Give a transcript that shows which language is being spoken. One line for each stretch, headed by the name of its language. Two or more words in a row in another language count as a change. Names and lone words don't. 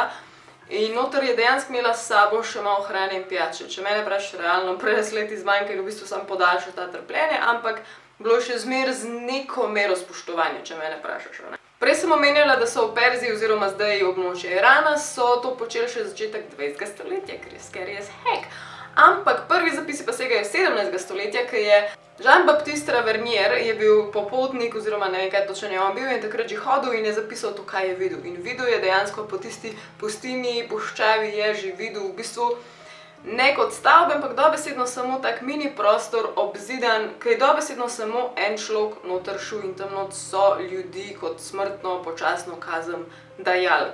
Slovenian: In noter je dejansko imela s sabo še malo hrane in pijače. Če mene vprašaš realno, prej leti zmanjka in v bistvu sam podaljša ta trpljenje, ampak bilo je še zmer z neko mero spoštovanja, če mene vprašaš. Prej sem omenjala, da so v Perziji oziroma zdaj območje Irana so to počeli še začetek 20. stoletja, ker je
English: scary as heck.
Slovenian: Ampak prvi zapisi pa segajo 17. stoletja, ker je Jean-Baptiste Tavernier je bil popotnik oziroma ne vem kaj točno je on bil in takrat že hodil in je zapisal to, kaj je videl. In videl je dejansko po tisti pustinji, puščavi je že videl v bistvu ne kot stavbe, ampak dobesedno samo tak mini prostor obzidan, ki je dobesedno samo en človek noter šel in tam not so ljudi kot smrtno, počasno kazen dajali.